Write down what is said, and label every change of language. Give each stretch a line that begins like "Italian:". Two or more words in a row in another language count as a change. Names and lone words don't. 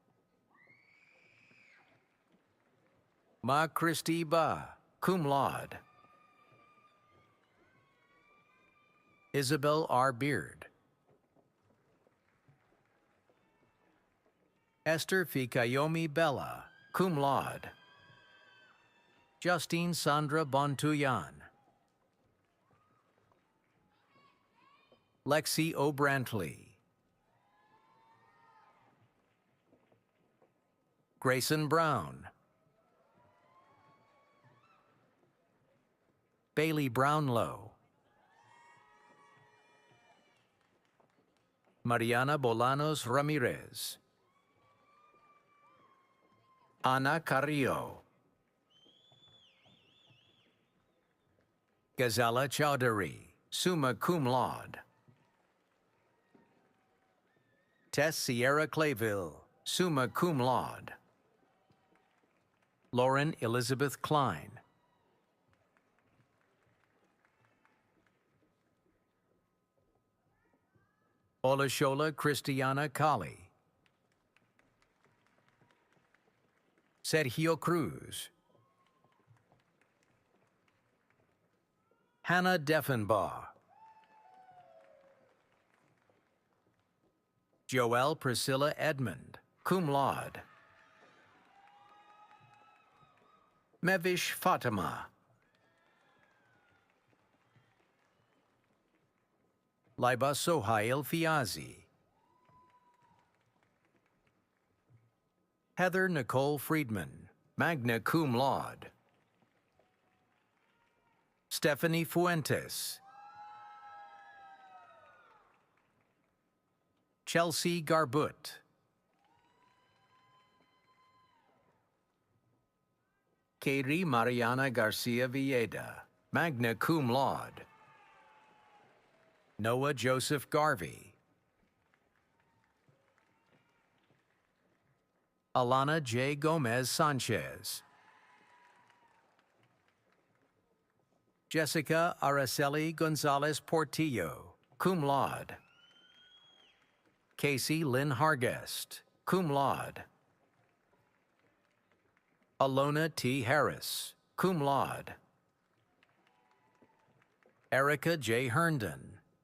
English: Ma Christie Ba,
Latin: cum laude.
English: Isabel R. Beard. Esther Fikayomi Bella,
Latin: cum laude.
English: Justine Sandra Bontuyan. Lexi O'Brantley. Grayson Brown. Bailey Brownlow. Mariana Bolanos Ramirez. Ana Carrillo. Gazala Chowdhury,
Latin: summa cum laude.
English: Tess Sierra Clayville,
Latin: summa cum laude.
English: Lauren Elizabeth Klein. Olashola Christiana Kali. Sergio Cruz. Hannah Deffenbaugh. Joelle Priscilla Edmond,
Latin: cum laude.
English: Mevish Fatima. Laiba Sohail Fiazi. Heather Nicole Friedman,
Latin: magna cum laude.
English: Stephanie Fuentes. Chelsea Garbut. Katie Mariana Garcia Villeda,
Latin: magna cum laude.
English: Noah Joseph Garvey. Alana J. Gomez Sanchez. Jessica Araceli Gonzalez Portillo,
Latin: cum laude.
English: Casey Lynn Hargest,
Latin: cum laude.
English: Alona T. Harris,
Latin: cum laude.
English: Erica J. Herndon.